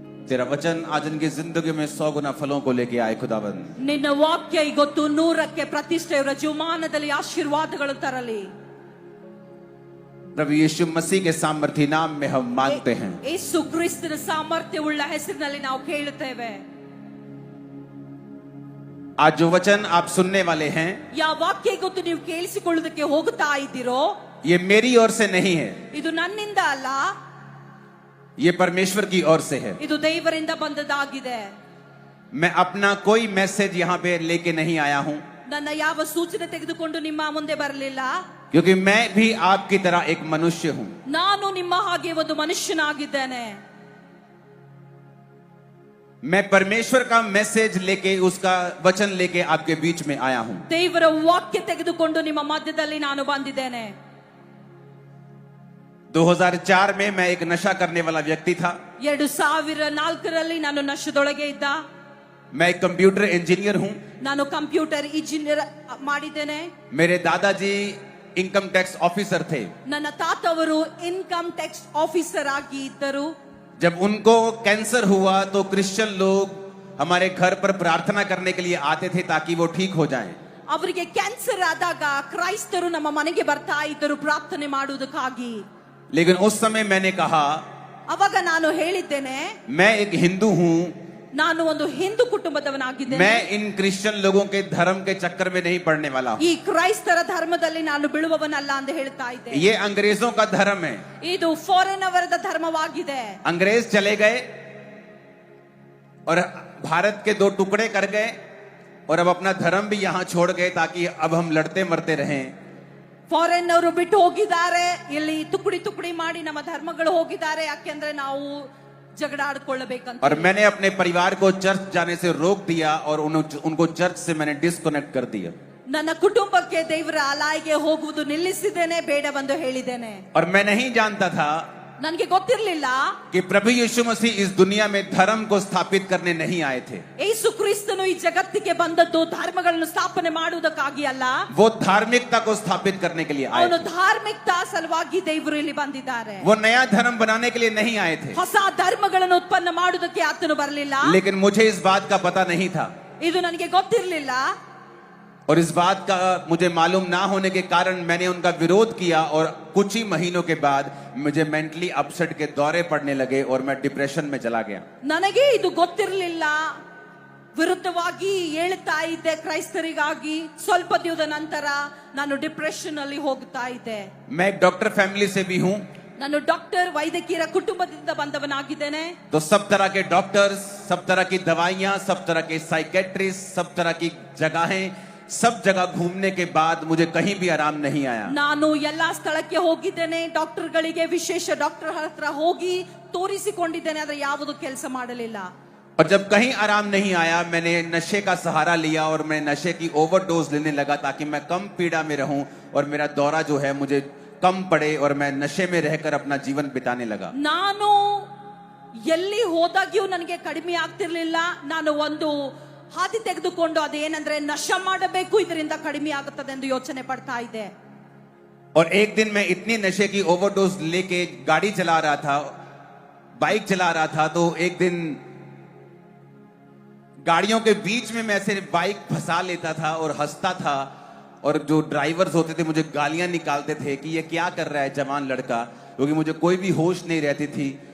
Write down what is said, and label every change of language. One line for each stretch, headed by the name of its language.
Hindi: तेरा वचन आज इनकी जिंदगी में 100 गुना फलों को लेके आए खुदाबंद.
Kannada: ನಿನ್ನ ವಾಕ್ಯ ಇವತ್ತು 100ಕ್ಕೆ ಪ್ರತಿಷ್ಠೆಯವರ ಜೀವಮಾನದಲ್ಲಿ ಆಶೀರ್ವಾದಗಳು ತರಲಿ.
Hindi: प्रभु यीशु मसीह के सामर्थी नाम में हम मांगते हैं.
Kannada: ಯೇಸು ಕ್ರಿಸ್ತನ ಸಾಮರ್ಥ್ಯವುಳ್ಳ ಹೆಸರಿನಲ್ಲಿ ನಾವು ಕೇಳುತ್ತೇವೆ.
Hindi: आज जो वचन आप सुनने वाले हैं
Kannada: ಯಾವ ವಾಕ್ಯ ಇವತ್ತು ನೀವು ಕೇಳಿಸಿಕೊಳ್ಳುವುದಕ್ಕೆ ಹೋಗುತ್ತಾ ಇದ್ದೀರೋ
Hindi: ये मेरी ओर से नहीं है,
Kannada: ಇದು ನನ್ನಿಂದ ಅಲ್ಲ,
Hindi: ये परमेश्वर की ओर से है.
Kannada: ಇದು ದೇವರಿಂದ ಬಂದದ್ದಾಗಿದೆ.
Hindi: मैं अपना कोई मैसेज यहाँ पे लेके नहीं आया हूँ,
Kannada: ನನ್ನ ಯಾವ ಸೂಚನೆ ತೆಗೆದುಕೊಂಡು ನಿಮ್ಮ ಮುಂದೆ ಬರಲಿಲ್ಲ.
Hindi: क्योंकि मैं भी आपकी तरह एक मनुष्य हूँ.
Kannada: ನಾನು ನಿಮ್ಮ ಹಾಗೆ ಒಂದು ಮನುಷ್ಯನಾಗಿದ್ದೇನೆ.
Hindi: मैं परमेश्वर का मैसेज लेके, उसका वचन लेके आपके बीच में आया हूँ.
Kannada: ದೇವರ ವಾಕ್ಯ ತೆಗೆದುಕೊಂಡು ನಿಮ್ಮ ಮಧ್ಯದಲ್ಲಿ ನಾನು ಬಂದಿದ್ದೇನೆ.
Hindi: 2004 में मैं एक नशा करने वाला व्यक्ति था.
Kannada: 2004ರಲ್ಲಿ ನಾನು ನಶೆದೊಳಗೆ ಇದ್ದ.
Hindi: मैं एक कंप्यूटर इंजीनियर हूँ.
Kannada: ನಾನು ಕಂಪ್ಯೂಟರ್ ಇಂಜಿನಿಯರ್ ಮಾಡಿದ್ದೇನೆ.
Hindi: मेरे दादाजी इनकम टैक्स ऑफिसर थे.
Kannada: ನನ್ನ ತಾತವರು ಇನ್ಕಮ್ ಟ್ಯಾಕ್ಸ್ ಆಫೀಸರ್ ಆಗಿ ಇದ್ದರು.
Hindi: जब उनको कैंसर हुआ तो क्रिश्चियन लोग हमारे घर पर प्रार्थना करने के लिए आते थे ताकि वो ठीक हो जाएं.
Kannada: ಅವರಿಗೆ ಕ್ಯಾನ್ಸರ್ ಆದಾಗ ಕ್ರೈಸ್ತರು ನಮ್ಮ ಮನೆಗೆ ಬರ್ತಾ ಇದ್ದರು ಪ್ರಾರ್ಥನೆ ಮಾಡುವುದಕ್ಕಾಗಿ.
Hindi: लेकिन उस समय मैंने कहा,
Kannada: ಅವಾಗ ನಾನು ಹೇಳಿದ್ದೇನೆ,
Hindi: मैं एक हिंदू हूँ,
Kannada: ನಾನು ಒಂದು ಹಿಂದೂ ಕುಟುಂಬದವನಾಗಿದ್ದೇನೆ.
Hindi: मैं इन क्रिश्चियन लोगों के धर्म के चक्कर में नहीं पड़ने वाला हूँ.
Kannada: ಈ ಕ್ರೈಸ್ತರ ಧರ್ಮದಲ್ಲಿ ನಾನು ಬೀಳುವವನಲ್ಲ ಅಂತ ಹೇಳ್ತಾ ಇದ್ದೆ.
Hindi: ये अंग्रेजों का धर्म है.
Kannada: ಇದು ಫಾರಿನ್ ಅವರದ ಧರ್ಮವಾಗಿದೆ.
Hindi: अंग्रेज चले गए और भारत के 2 टुकड़े कर गए और अब अपना धर्म भी यहाँ छोड़ गए ताकि अब हम लड़ते मरते रहें.
Kannada: ಫಾರಿನ್ ಅವರು ಬಿಟ್ಟು ಹೋಗಿದ್ದಾರೆ, ಇಲ್ಲಿ ತುಕಡಿ ತುಕಡಿ ಮಾಡಿ ನಮ್ಮ ಧರ್ಮಗಳು ಹೋಗಿದ್ದಾರೆ, ಯಾಕೆಂದ್ರೆ ನಾವು
Hindi: झगड़ा
Kannada: आड़ಕೊಳ್ಳಬೇಕಂತ.
Hindi: और मैंने अपने परिवार को चर्च जाने से रोक दिया और उनको चर्च से मैंने डिस्कनेक्ट कर दिया.
Kannada: ನನ್ನ ಕುಟುಂಬಕ್ಕೆ ದೇವರ ಆಲಯಕ್ಕೆ ಹೋಗುವುದು ನಿಲ್ಲಿಸಿದ್ದೇನೆ, ಬೇಡವೆಂದು ಹೇಳಿದ್ದೇನೆ.
Hindi: और मैं नहीं जानता था
Kannada: ನನಗೆ ಗೊತ್ತಿರಲಿಲ್ಲ
Hindi: कि प्रभु यीशु मसीह इस दुनिया में धर्म को स्थापित करने नहीं आए थे.
Kannada: ಯೇಸು ಕ್ರಿಸ್ತನು ಈ ಜಗತ್ತಿಗೆ ಬಂದದ್ದು ಧರ್ಮಗಳನ್ನು ಸ್ಥಾಪನೆ ಮಾಡುವುದಕ್ಕಾಗಿ ಅಲ್ಲ,
Hindi: वो धार्मिकता को स्थापित करने के लिए आए
Kannada: ಅವನು
Hindi: थे.
Kannada: ಧಾರ್ಮಿಕತಾ ಸಲುವಾಗಿ ದೇವರು ಇಲ್ಲಿ ಬಂದಿದ್ದಾರೆ.
Hindi: वो नया धर्म बनाने के लिए नहीं आए थे.
Kannada: ಹೊಸ ಧರ್ಮಗಳನ್ನು ಉತ್ಪನ್ನ ಮಾಡುವುದಕ್ಕೆ ಆತನು ಬರಲಿಲ್ಲ.
Hindi: लेकिन मुझे इस बात का पता नहीं था.
Kannada: ಇದು ನನಗೆ ಗೊತ್ತಿರಲಿಲ್ಲ.
Hindi: और इस बात का मुझे मालूम ना होने के कारण मैंने उनका विरोध किया और कुछ ही महीनों के बाद मुझे मेंटली अपसेट के दौरे पड़ने लगे और मैं डिप्रेशन में चला गया.
Kannada: ನನಗೆ ಇದು ಗೊತ್ತಿರಲಿಲ್ಲ, ವಿರುದ್ಧವಾಗಿ ಹೇಳ್ತಾ ಇದ್ದೆ ಕ್ರೈಸ್ತರಿಗಾಗಿ. ಸ್ವಲ್ಪ ದಿನದ ನಂತರ ನಾನು ಡಿಪ್ರೆಷನ್ ಅಲ್ಲಿ ಹೋಗ್ತಾ ಇದ್ದೆ.
Hindi: मैं एक डॉक्टर फैमिली से भी हूँ,
Kannada: ನಾನು ಡಾಕ್ಟರ್ ವೈದ್ಯಕೀಯ ಕುಟುಂಬದಿಂದ ಬಂದವನಾಗಿದ್ದೇನೆ.
Hindi: तो सब तरह के डॉक्टर्स, सब तरह की दवाइयां, सब तरह के साइकेट्रिस्ट, सब तरह की जगहें, सब जगह घूमने के बाद मुझे कहीं भी आराम नहीं आया.
Kannada: ನಾನು ಎಲ್ಲಾ ಸ್ಥಳಕ್ಕೆ ಹೋಗಿದ್ದೇನೆ, ಡಾಕ್ಟರ್ಗಳಿಗೆ ವಿಶೇಷ ಡಾಕ್ಟರ್ ಹತ್ರ ಹೋಗಿ ತೋರಿಸಿಕೊಂಡಿದ್ದೇನೆ, ಆದ್ರೆ ಯಾವುದು ಕೆಲಸ ಮಾಡಲಿಲ್ಲ.
Hindi: और जब कहीं आराम नहीं आया मैंने नशे का सहारा लिया और मैं नशे की ओवरडोज लेने लगा ताकि मैं कम पीड़ा में रहूं और मेरा दौरा जो है मुझे कम पड़े और मैं नशे में रहकर अपना जीवन बिताने लगा.
Kannada: ನಾನು ಎಲ್ಲಿ ಹೋದಾಗ್ಯೂ ನನಗೆ ಕಡಿಮೆ ಆಗ್ತಿರ್ಲಿಲ್ಲ. ನಾನು ಒಂದು ಹಾದಿ ತೆಗೆದುಕೊಂಡು ಅದೇನಂದ್ರೆ ನಶ ಮಾಡಬೇಕು, ಇದರಿಂದ ಕಡಿಮೆ ಆಗುತ್ತದೆ ಎಂದು ಯೋಚನೆ ಪಡ್ತಾ ಇದೆ.
Hindi: और एक दिन मैं इतनी नशे की ओवरडोज लेके गाड़ी चला रहा था, बाइक चला रहा था, तो एक दिन गाड़ियों के बीच में मैं ऐसे बाइक फंसा लेता था और हंसता था, और जो ड्राइवर्स होते थे मुझे गालियां निकालते थे कि ये क्या कर रहा है जवान लड़का, क्योंकि मुझे कोई भी होश नहीं रहती थी.